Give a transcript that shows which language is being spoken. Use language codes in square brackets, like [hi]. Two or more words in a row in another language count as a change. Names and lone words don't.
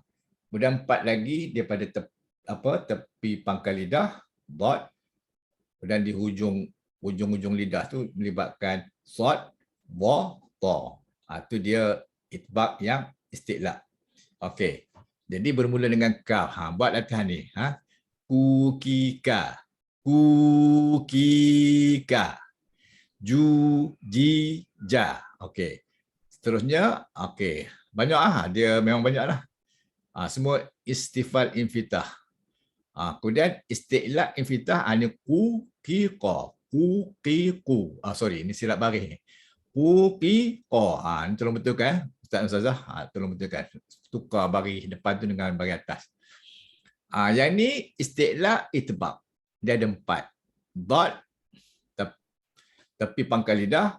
[ms] Kemudian 4 lagi daripada tepi pangkal lidah, dot. Kemudian di hujung lidah tu melibatkan sod, wa, ta. Itu dia itbaq yang isti'la. Okey. Jadi bermula dengan kaf. Buat latihan ni. Kukika. Kukika. Ju, ji, ja. Okey. Seterusnya, okey. Banyak dia memang banyaklah. Semua istifal infitah. Kemudian isti'la infitah ni ku, ki, qa. Ku, ki, ku. Sorry, ini silap baris ni. Ku, ki, qa. Ini tolong betulkan. Ustaz Ustazah, tolong betulkan. Tukar baris depan tu dengan baris atas. Yang ni isti'la itbaq. Dia ada 4. Dot, tepi pangkal lidah.